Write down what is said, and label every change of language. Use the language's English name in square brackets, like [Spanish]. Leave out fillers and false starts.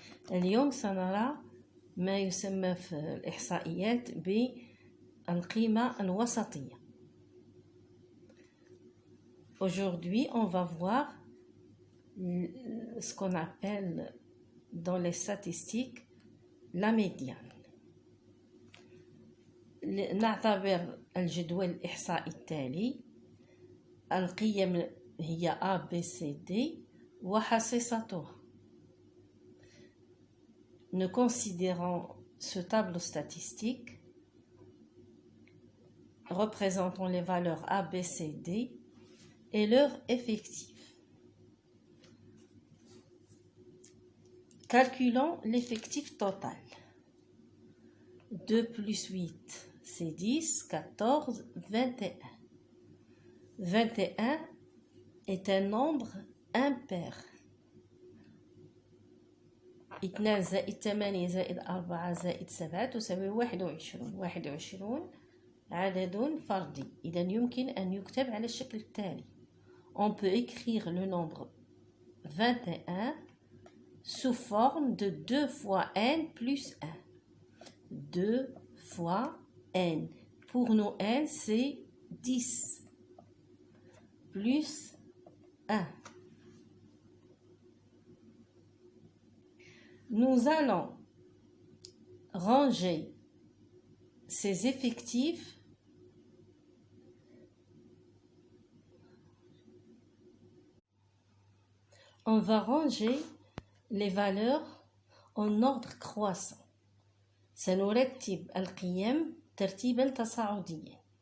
[Arabic] اليوم سنرى ما يسمى في الإحصائيات بالقيمة الوسطية. [French] Aujourd'hui, on va voir ce qu'on appelle dans les statistiques la médiane. [Arabic] نعتبر الجدول الإحصائي التالي. القيم هي A, B, C, D وحصيصتها. [French] Nous considérons ce tableau statistique représentant les valeurs A, B, C, D et leur effectif. Calculons l'effectif total. 2 plus 8, c'est 10, 14, 21. 21 est un nombre impair. [Arabic] 2 زائد 8 زائد 4 زائد 7 تساوي 21. 21 عدد فردي. إذا يمكن أن يكتب على الشكل التالي. [French] On peut écrire le nombre 21 sous forme de 2 fois n plus 1. 2 fois n. Pour nous, n, c'est 10 plus 1. Nous allons ranger ces effectifs on va ranger les valeurs en ordre croissant. [Arabic] سنرتب القيم ترتيبا تصاعديا.